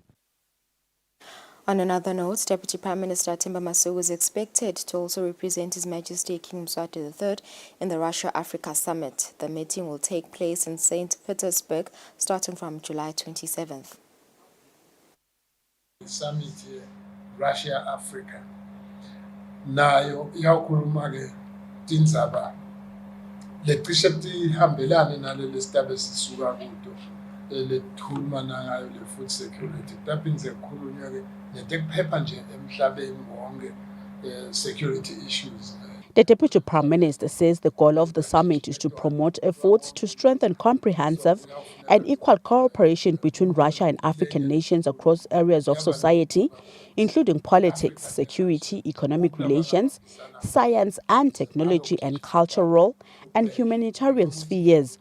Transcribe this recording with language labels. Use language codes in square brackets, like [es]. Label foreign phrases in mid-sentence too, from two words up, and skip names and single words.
[en] On another note, Deputy Prime Minister Themba Masuku is expected to also represent His Majesty King Mswati III in the Russia-Africa Summit. The meeting will take place in St. Petersburg starting from July 27th. Summit Russia-Africa. [ss] Nayo iyawukhuluma ke tindzaba lecishe tihambelane naleli sitabe sisuka kuto lethuluma nayo le [en] food security. [ss] Taphindze kukhulunywa ke netekuphepha nje emhlabeni wonke [en] security issues. The Deputy Prime Minister says the goal of the summit is to promote efforts to strengthen comprehensive and equal cooperation between Russia and African nations across areas of society, including politics, security, economic relations, science and technology, and cultural and humanitarian spheres.